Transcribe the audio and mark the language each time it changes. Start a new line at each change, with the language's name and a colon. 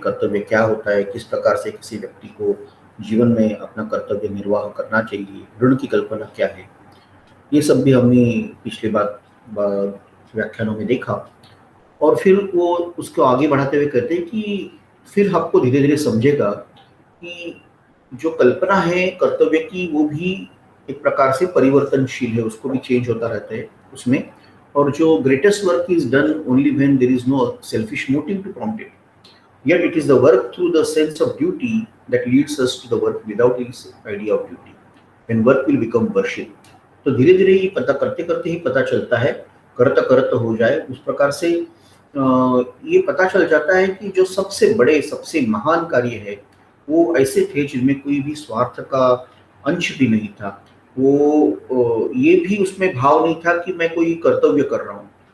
Hindi: कर्तव्य क्या होता है, किस प्रकार से किसी व्यक्ति को जीवन में अपना कर्तव्य निर्वाह करना चाहिए, ऋण की कल्पना क्या है, ये सब भी हमने पिछले व्याख्यानों में देखा। और फिर वो उसको आगे बढ़ाते हुए कहते हैं कि फिर आपको धीरे धीरे समझेगा कि जो कल्पना है कर्तव्य की वो भी एक प्रकार से परिवर्तनशील है, उसको भी चेंज होता रहता है उसमें। और
English: जो greatest work is done only when there is no selfish motive to prompt it, yet it is the work through the sense of duty that leads us to the work without this idea of duty, when work will become worship।
Hindi: तो धीरे धीरे ये पता करते करते ही पता चलता है, करत करत हो जाए, उस प्रकार से ये पता चल जाता है कि जो सबसे बड़े सबसे महान कार्य है वो ऐसे थे जिनमें कोई भी स्वार्थ का अंश भी नहीं था। वो ये भी उसमें भाव नहीं था कि मैं कोई कर्तव्य कर रहा हूँ।